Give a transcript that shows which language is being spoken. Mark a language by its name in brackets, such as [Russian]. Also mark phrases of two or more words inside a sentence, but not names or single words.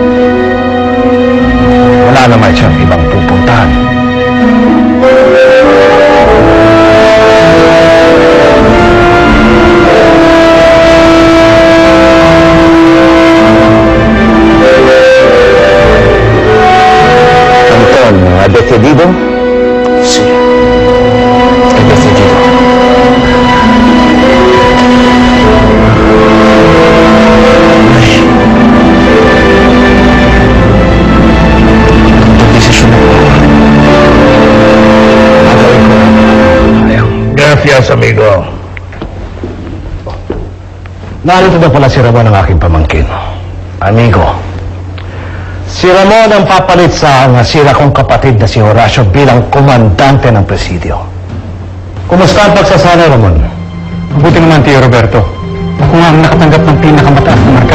[Filipino] Wala naman siyang ibang pupuntahan. Anton, [Spanish] ¿ha decidido? Sí. He decidido. Gracias, amigo. [Filipino] Narito na pala si Ramon ang aking pamangkin. Amigo, si Ramon ang papalit sa nasira kong kapatid na si Horacio bilang komandante ng presidio. Kumusta ang pagsasana, Ramon? Mabuti naman, Tio Roberto. Ako nga ang nakatanggap ng pinakamataas na marka.